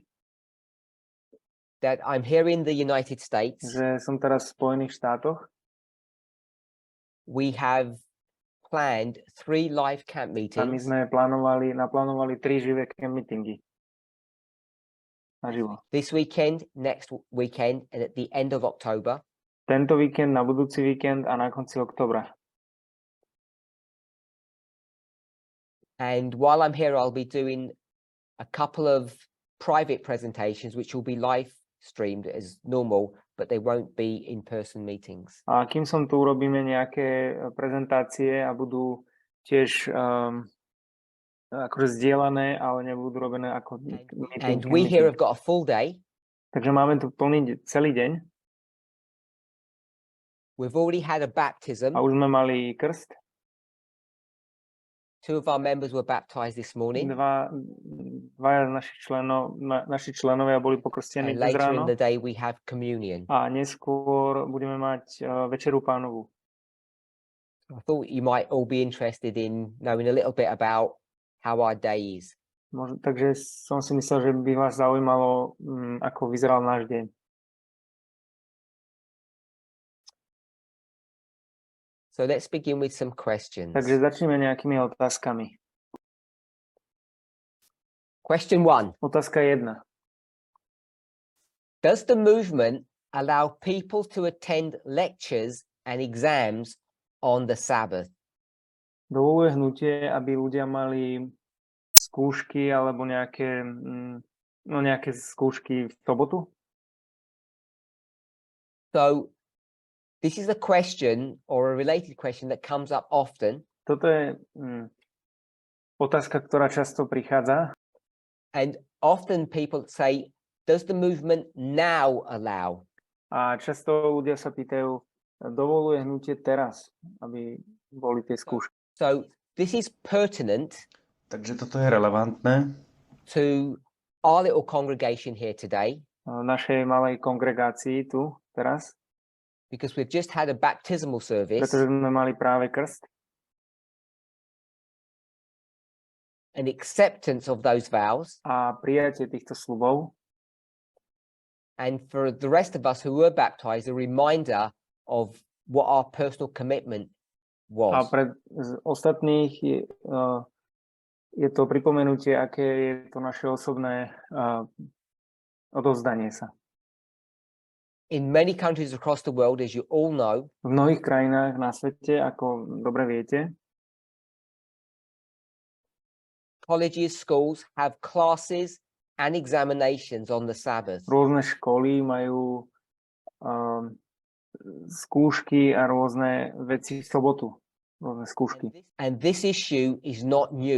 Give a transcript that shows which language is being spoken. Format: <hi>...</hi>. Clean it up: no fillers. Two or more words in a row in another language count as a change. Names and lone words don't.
<en>that I'm here in the United States.</en> <sk>že som teraz v Spojených štátoch.</sk> <en>We have planned 3 live camp</en> <sk>A my meetings sme naplánovali 3 živé</sk> <en>camp meetingy.</en> <sk>Naživo.</sk> <en>this weekend, next weekend, and at the end of October.</en> <sk>Tento víkend, na budúci víkend a na konci októbra.</sk> <en>And while I'm here, I'll be doing a couple of private presentations, which will be live streamed as normal, but they won't be in-person meetings.</en> <sk>A kým som tu, urobíme nejaké prezentácie a budú tiež akože zdieľané, ale nebudú robené ako</sk> <en>And we here have got a full day.</en> <sk>Takže máme tu plný celý deň.</sk> <en>We've already had a baptism.</en> <sk>A už sme mali krst.</sk> <en>2 of our members were baptized this morning.</en> <sk>Dvaja naši členovia boli pokrstení</sk> <en>And</en> <sk>dnes</sk> <en>later in</en> <sk>ráno.</sk> <en>the day, we have communion.</en> <sk>A neskôr budeme mať večeru Pánovu.</sk> <en>I thought you might all be interested in knowing a little bit about how our day is.</en> <sk>Takže som si myslel, že by vás zaujímalo, ako vyzeral náš deň.</sk> <en>So let's begin with some questions.</en> <sk>Takže začneme nejakými otázkami.</sk> <en>Question 1.</en> <sk>Otázka 1.</sk> <en>Does the movement allow people to attend lectures and exams on the Sabbath?</en> <sk>Dovoluje hnutie, aby ľudia mali skúšky alebo nejaké no nejaké skúšky v sobotu?</sk> <en>So this is a question or a related question that comes up often.</en> <sk>Toto je otázka, ktorá často prichádza.</sk> <en>And often people say, does the movement now allow?</en> <sk>A často ľudia sa pýtajú, dovoluje hnutie teraz, aby boli tie skúšky.</sk> <en>So this is pertinent.</en> <sk>Takže toto je relevantné</sk> <en>To our little congregation here today,</en> <sk>Našej malej kongregácii tu teraz,</sk> <en>because we've just had a baptismal service,</en> <sk>pretože sme mali práve krst.</sk> <en>an acceptance of those vows,</en> <sk>A prijatie týchto sľubov.</sk> <en>and for the rest of us who were baptized, a reminder of what our personal commitment</en> <sk>A</sk> <en>was.</en> <sk>pre ostatných je to pripomenutie, aké je to naše osobné odovzdanie sa.</sk> <en>In many countries across the world, as you all know,</en> <sk>V mnohých krajinách na svete, ako dobre viete,</sk> <en>colleges, schools have classes and examinations on the Sabbath.</en> <sk>rôzne školy majú skúšky a rôzne veci v sobotu. Rôzne skúšky.</sk> <en>And this issue is not new.</en>